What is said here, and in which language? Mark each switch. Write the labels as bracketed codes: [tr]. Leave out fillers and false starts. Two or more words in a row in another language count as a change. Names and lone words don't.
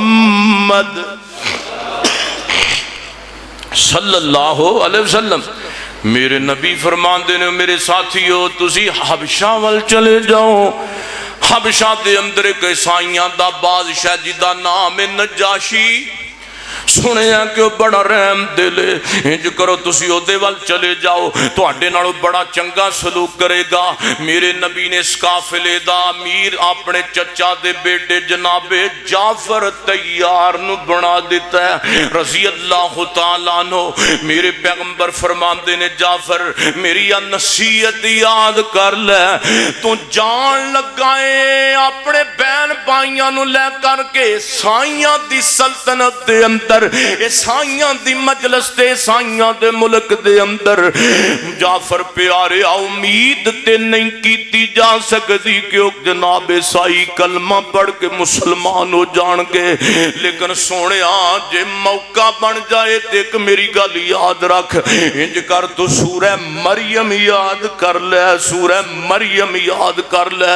[pa] محمد [ar] صلی اللہ علیہ وسلم [pa] میرے نبی فرماندے نے میرے ساتھیو تسی حبشہ ول چلے جاؤ، حبشہ دے اندر ایک عیسائیاں دا بادشاہ جدا نام ہے نجاشی، سنیا کہ وہ بڑا رحم دل ہے، انج کرو تسی او دے وال چلے جاؤ، تواڈے نالوں بڑا چنگا سلوک کرے گا۔ میرے نبی نے اس قافلے دا امیر اپنے چچا دے بیٹے جناب جعفر تیار نو بنا دیتا ہے [ar] رضی اللہ تعالیٰ عنہ۔ [pa] میرے پیغمبر فرماندے نے جعفر میری نصیحت یاد کر لے، تو جان لگائے اپنے بہن بھائیاں نو لے کر کے عیسائیاں دی سلطنت دے اندر، عیسائیاں دی مجلس تے عیسائیاں دے ملک دے اندر جعفر پیارے امید تے نہیں کیتی جا سکتی کہ جناب عیسائی کلمہ پڑھ کے مسلمان ہو جان گے، لیکن سونے جے موقع بن جائے تے ایک میری گل یاد رکھ، انج کر تو سورہ مریم یاد کر لے، سورہ مریم یاد کر لے۔